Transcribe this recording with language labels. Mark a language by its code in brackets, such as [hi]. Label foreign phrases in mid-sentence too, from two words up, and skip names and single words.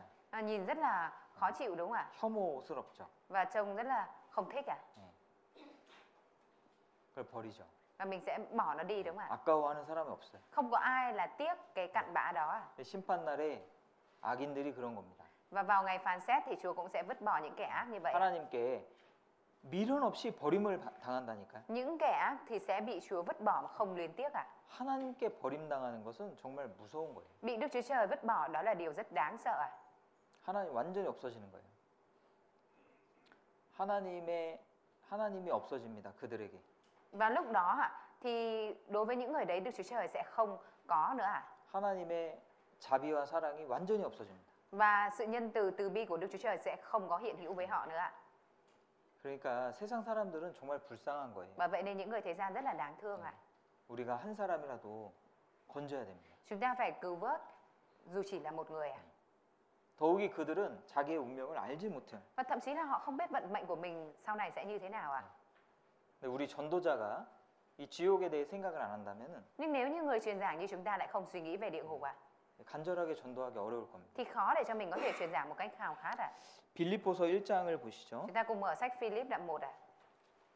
[vi] Nhìn rất là khó chịu đúng không ạ? [ko] 혐오스럽죠. [vi] Và trông rất là không thích ạ. [ko] 그걸 버리죠. [vi] Và mình sẽ bỏ nó đi đúng không ạ? [ko] 아까워하는 사람이 없어요. [vi] Không có ai là tiếc cái cặn bã đó ạ. [ko] 심판 날에 악인들이 그런 겁니다. [vi] Và vào ngày phán xét thì Chúa cũng sẽ vứt bỏ những kẻ ác như vậy ạ. [ko] 하나님께 미련 없이 버림을 당한다니까요. [vi] Những kẻ ác thì sẽ bị Chúa vứt bỏ mà không luyến tiếc ạ. [ko] 하나님께 버림당하는 것은 정말 무서운 거예요. [vi] Bị Đức Chúa Trời vứt bỏ đó là điều rất đáng sợ ạ. [ko] 하나님 완전히 없어지는 거예요. 하나님이 없어집니다. 그들에게. [vi] Và lúc đó ạ thì đối với những người đấy Đức Chúa Trời sẽ không có nữa ạ. [ko] 하나님의 자비와 사랑이 완전히 없어집니다. [vi] Và sự nhân từ từ bi của Đức Chúa Trời sẽ không có hiện hữu với họ nữa ạ. [ko] 그러니까 세상 사람들은 정말 불쌍한 거예요. [vi] Và vậy nên những người thế gian rất là đáng thương ạ. [ko] 우리가 한 사람이라도 건져야 됩니다. [vi] Chúng ta phải cứu vớt dù chỉ là một người ạ. [ko] 더욱이 그들은 자기의 운명을 알지 못해요. [vi] Và thậm chí là họ không biết vận mệnh của mình sau này sẽ như thế nào ạ. [ko] 근데 우리 전도자가 이 지옥에 대해 생각을 안 한다면은 [vi] Nhưng nếu như người truyền giảng như chúng ta lại không suy nghĩ về địa ngục ạ, [ko] 간절하게 전도하기 어려울 겁니다. [vi] thì khó để cho mình có thể truyền giảng một cách khao khát ạ. [ko] 빌립보서 1장을 보시죠. [vi] Chúng ta cùng mở sách Philip đoạn 1 ạ.